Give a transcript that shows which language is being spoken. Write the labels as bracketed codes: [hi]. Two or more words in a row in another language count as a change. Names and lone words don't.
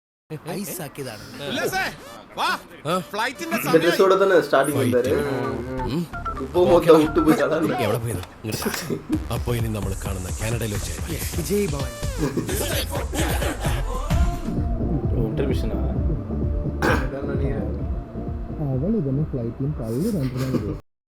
[ta] இந்த ட்ரெஸ்ஸோட தானே ஸ்டார்டிங் வந்தாரு. இப்போ மொத்தம் விட்டு போயிட்டாரா? [ml] അപ്പോ ഇനി നമ്മൾ കാണുന്ന കാനഡയിൽ വെച്ച് [ta] இன்டர்மிஷனா நினைக்கிறேன்